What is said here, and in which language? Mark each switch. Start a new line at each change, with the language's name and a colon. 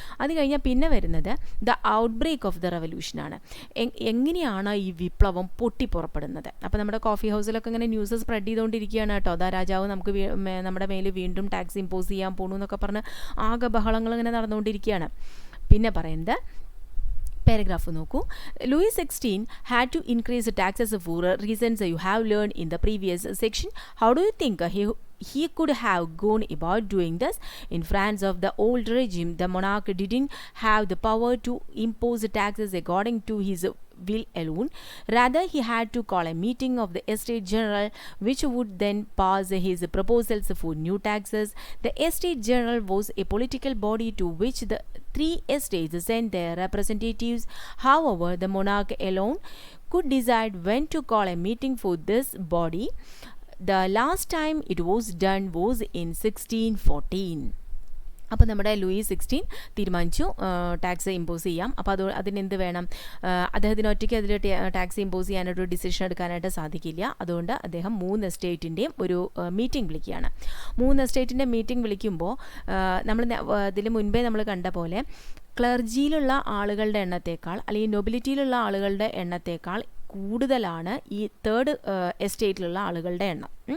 Malayalam: അത് കഴിഞ്ഞാൽ പിന്നെ വരുന്നത്
English: The outbreak of the റെവല്യൂഷനാണ്.
Malayalam: എങ്ങനെയാണ് ഈ വിപ്ലവം പൊട്ടിപ്പുറപ്പെടുന്നത്. അപ്പോൾ നമ്മുടെ കോഫി ഹൗസിലൊക്കെ ഇങ്ങനെ ന്യൂസ് സ്പ്രെഡ് ചെയ്തുകൊണ്ടിരിക്കുകയാണ് കേട്ടോ, അതാ രാജാവ് നമുക്ക് നമ്മുടെ മേൽ വീണ്ടും ടാക്സ് ഇമ്പോസ് ചെയ്യാൻ പോകണു എന്നൊക്കെ പറഞ്ഞ് ആകെ ബഹളങ്ങൾ ഇങ്ങനെ നടന്നുകൊണ്ടിരിക്കുകയാണ്. പിന്നെ പറയുന്നത് പാരഗ്രാഫ് നോക്കൂ.
English: Louis XVI had to increase the taxes for reasons you have learned in the previous section. How do you think he could have gone about doing this? In France of the old regime, the monarch didn't have the power to impose taxes according to his will alone. Rather, he had to call a meeting of the Estate General, which would then pass his proposals for new taxes. The Estate General was a political body to which the 3 estates sent their representatives. However, the monarch alone could decide when to call a meeting for this body. The last time it was done was in 1614.
Malayalam: അപ്പോൾ നമ്മുടെ Louis 16 തീരുമാനിച്ചു tax impose ചെയ്യാം. അപ്പോൾ അതിനെന്ത് വേണം, അദ്ദേഹത്തിന് ഒറ്റയ്ക്ക് അതിൽ ടാക്സ് ഇമ്പോസ് ചെയ്യാനായിട്ട് ഒരു ഡിസിഷൻ എടുക്കാനായിട്ട് സാധിക്കില്ല. അതുകൊണ്ട് അദ്ദേഹം 3 എസ്റ്റേറ്റിൻ്റെയും ഒരു മീറ്റിംഗ് വിളിക്കുകയാണ്. 3 എസ്റ്റേറ്റിൻ്റെ മീറ്റിംഗ് വിളിക്കുമ്പോൾ നമ്മൾ ഇതിന് മുൻപേ നമ്മൾ കണ്ട പോലെ ക്ലർജിയിലുള്ള ആളുകളുടെ എണ്ണത്തേക്കാൾ അല്ലെങ്കിൽ നൊബിലിറ്റിയിലുള്ള ആളുകളുടെ എണ്ണത്തേക്കാൾ കൂടുതലാണ് ഈ തേർഡ് എസ്റ്റേറ്റിലുള്ള ആളുകളുടെ എണ്ണം.